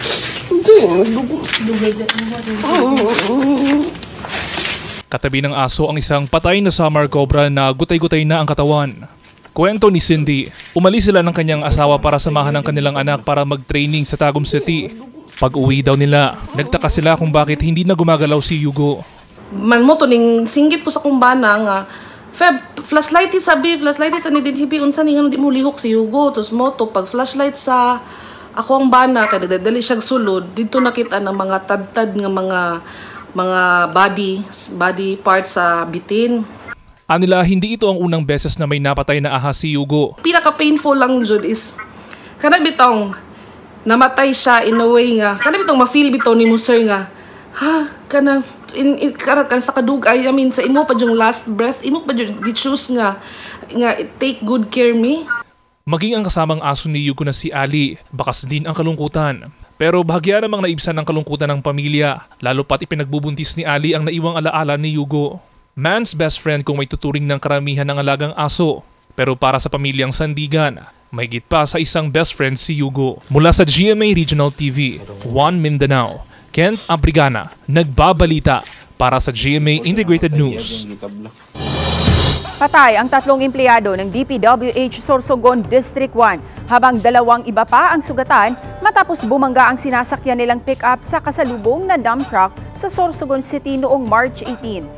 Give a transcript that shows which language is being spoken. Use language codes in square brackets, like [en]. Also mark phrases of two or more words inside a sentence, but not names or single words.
[tl] Katabi ng aso ang isang patay na summer cobra na gutay-gutay na ang katawan. Kwento ni Cindy, umalis sila ng kanyang asawa para samahan ang kanilang anak para mag-training sa Tagum City. Pag-uwi daw nila, nagtaka sila kung bakit hindi na gumagalaw si Hugo. [ceb] Man mo to ning singgit ko sa kumbana nga flashlight ani din hibi unsa ni di mo lihok si Hugo tos mo to pag flashlight sa ako ang bana kay nagdadali siya sulod dito nakita ng mga tad-tad nga mga body parts sa bitin. [tl] Anila, hindi ito ang unang beses na may napatay na ahas si Hugo. [ceb] Pinaka-painful lang jud is kana bitong namatay siya [en] in a way [ceb] nga kana bitong ma-feel bitaw ni mo sir nga kana sa kadugay sa imo pa yung [en] last breath [ceb] imo pa yung gi-choose nga [en] take good care me. [tl] Maging ang kasamang aso ni Hugo na si Ali, bakas din ang kalungkutan. Pero bahagya namang naibsan ng kalungkutan ng pamilya, lalo pat ipinagbubuntis ni Ali ang naiwang alaala ni Hugo. [en] Man's best friend [tl] kung may tuturing ng karamihan ng alagang aso. Pero para sa pamilyang Sandigan, may higit pa sa isang [en] best friend [tl] si Hugo. Mula sa GMA Regional TV, 1 Mindanao, Kent Abrigana, nagbabalita para sa GMA Integrated News. Patay ang 3 empleyado ng DPWH Sorsogon District 1 habang 2 iba pa ang sugatan matapos bumangga ang sinasakyan nilang pick-up sa kasalubong na [en] dump truck [tl] sa Sorsogon City noong March 18.